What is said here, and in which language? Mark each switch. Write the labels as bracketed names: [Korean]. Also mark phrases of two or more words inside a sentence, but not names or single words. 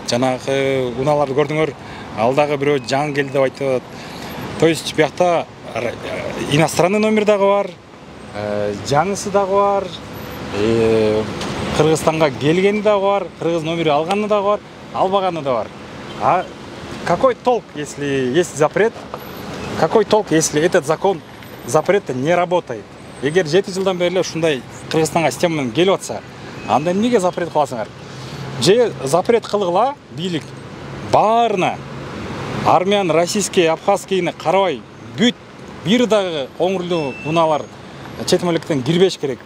[Kyrgyz] Жанагы унааларды көрдүңөр, алдагы бирөө жаңы келди деп айтып. [Russian] То есть [Kyrgyz] биякта [Russian] иностранный номер [Kyrgyz] дагы бар, жаңысы дагы бар, Кыргызстанга келгени дагы бар, кыргыз номери алганы дагы бар, албаганы да бар. [Russian] А какой толк, если есть запрет? Какой толк, если этот запрет не работает? [Kyrgyz] Егер 7 жылдан бери ушундай Кыргызстанга система менен келип атса, анда эмнеге запрет кыласыңар? Же запрет кылгыла бийлик баарына армян, российский, абхазскийни карабай бүт бир дагы оңурлуу унаалар чет мамлекеттен кирбеш керек.